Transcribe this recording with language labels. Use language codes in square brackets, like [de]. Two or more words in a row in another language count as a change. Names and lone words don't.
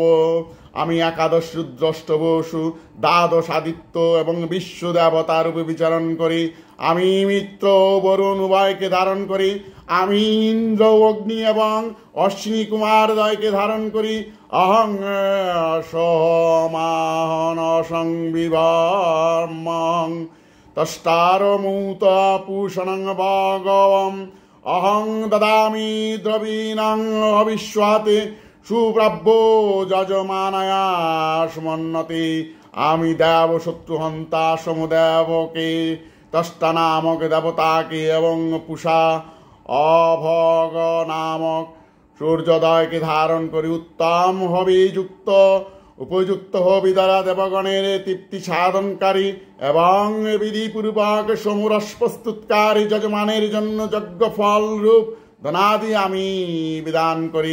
[bn] আমি একাদশ রুদ্রষ্টবসু দ্বাদশ আদিত্য এবং বিশ্ব দেবতার রূপে বিচরণ করি। আমি মিত্র বরুণ উভয়কে ধারণ করি। আমি ইন্দ্র অগ্নি এবং অশ্বিনী কুমার দ্বয়কে ধারণ করি। [sa] অহং সহমাহন সংবিভর্মং তষ্টার মূত পুষণং ভগবম অহং দদামি দ্রবীণাং অবিশ্বাতে সুপ্রাব্য যজমানায়া সমন্নতে। [bn] আমি দেব শত্রুহন্তা সমদেবকে তষ্টা নামক দেবতাকে এবং পুষা অভগ নামক সূর্যোদয়কে ধারণ করি। উত্তম হবি যুক্ত উপযুক্ত হবি দ্বারা দেবগণের তৃপ্তি সাধনকারী এবং বিধিপূর্বক সমরস প্রস্তুতকারী যজমানের জন্য যজ্ঞ ফল রূপ ধনাদি আমি বিধান করি।